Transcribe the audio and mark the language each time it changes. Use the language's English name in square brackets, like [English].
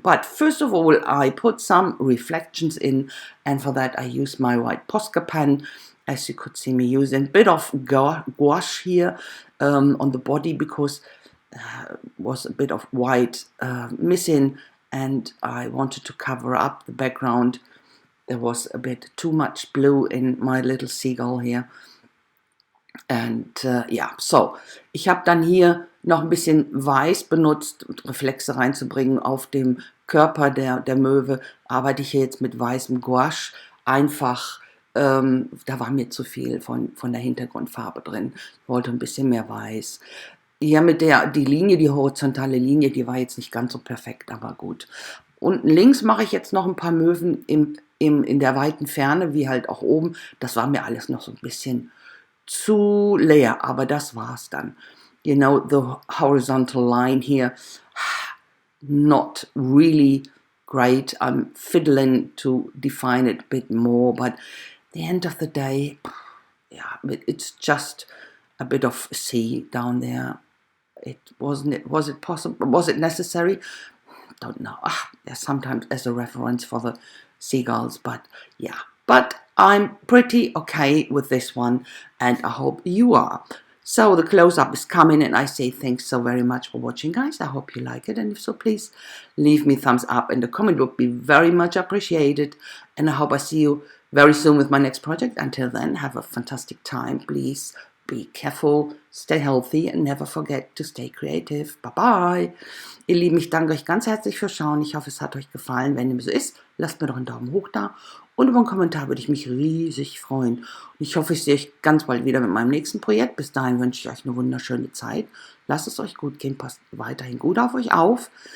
[English] But first of all, I put some reflections in, and for that I use my white Posca pen, as you could see me using a bit of gouache here on the body, because was a bit of white missing, and I wanted to cover up the background. There was a bit too much blue in my little seagull here. [German] Und so, ich habe dann hier noch ein bisschen Weiß benutzt, Reflexe reinzubringen auf dem Körper der Möwe. Arbeite ich hier jetzt mit weißem Gouache, einfach, da war mir zu viel von der Hintergrundfarbe drin. Ich wollte ein bisschen mehr Weiß. Ja, die Linie, die horizontale Linie, die war jetzt nicht ganz so perfekt, aber gut. Unten links mache ich jetzt noch ein paar Möwen in der weiten Ferne, wie halt auch oben. Das war mir alles noch so ein bisschen zu leer, aber das war's dann. [English] The horizontal line here, not really great. I'm fiddling to define it a bit more, but at the end of the day, it's just a bit of sea down there. Was it possible? Was it necessary? Don't know. Sometimes as a reference for the seagulls, but yeah. But I'm pretty okay with this one, and I hope you are. So the close-up is coming, and I say thanks so very much for watching, guys. I hope you like it, and if so, please leave me a thumbs up, and a comment would be very much appreciated. And I hope I see you very soon with my next project. Until then, have a fantastic time. Please be careful, stay healthy, and never forget to stay creative. Bye-bye. [German] Ihr Lieben, ich danke euch ganz herzlich fürs Schauen. Ich hoffe, es hat euch gefallen. Wenn dem so ist, lasst mir doch einen Daumen hoch da. Und über einen Kommentar würde ich mich riesig freuen. Und ich hoffe, ich sehe euch ganz bald wieder mit meinem nächsten Projekt. Bis dahin wünsche ich euch eine wunderschöne Zeit. Lasst es euch gut gehen, passt weiterhin gut auf euch auf.